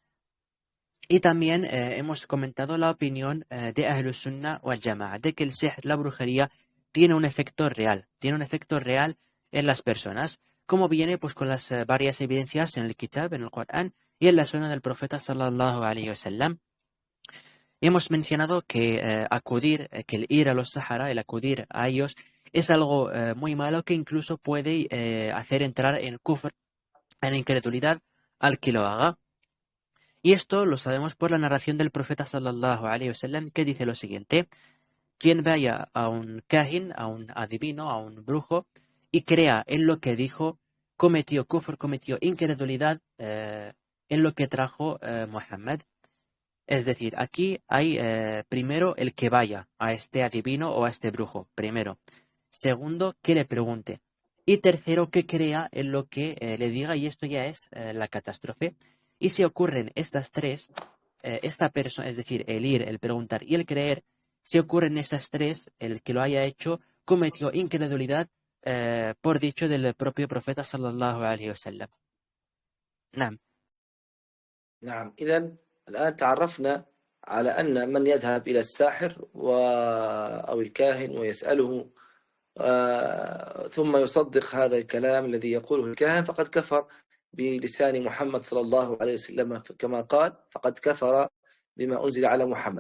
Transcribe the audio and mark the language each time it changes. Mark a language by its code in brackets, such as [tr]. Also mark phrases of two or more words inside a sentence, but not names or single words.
[es] Y también hemos comentado la opinión de [ar] أهل السنة والجماعة, [es] de que el sihr, la brujería, tiene un efecto real en las personas, como viene pues con las varias evidencias en el Kitab, en el Corán y en la Sunna del Profeta [ar] صلى الله عليه وسلم. [es] Hemos mencionado que que el ir a los Sahara, el acudir a ellos, es algo muy malo, que incluso puede hacer entrar en kufr, en incredulidad, al que lo haga. Y esto lo sabemos por la narración del profeta [ar] صلى الله عليه وسلم, [es] que dice lo siguiente: quien vaya a un kahin, a un adivino, a un brujo, y crea en lo que dijo, cometió kufr, cometió incredulidad en lo que trajo Muhammad. Es decir, aquí hay primero el que vaya a este adivino o a este brujo, primero. Segundo, que le pregunte. Y tercero, que crea en lo que le diga, y esto ya es la catástrofe. Y si ocurren estas tres, esta persona, es decir, el ir, el preguntar y el creer, si ocurren estas tres, el que lo haya hecho cometió incredulidad por dicho del propio profeta [ar] صلى الله عليه وسلم. نعم. نعم، إذن الآن تعرفنا على أن من يذهب إلى الساحر أو الكاهن ويسأله ثم يصدق هذا الكلام الذي يقوله الكاهن فقد كفر بلسان محمد صلى الله عليه وسلم، كما قال: فقد كفر بما أنزل على محمد.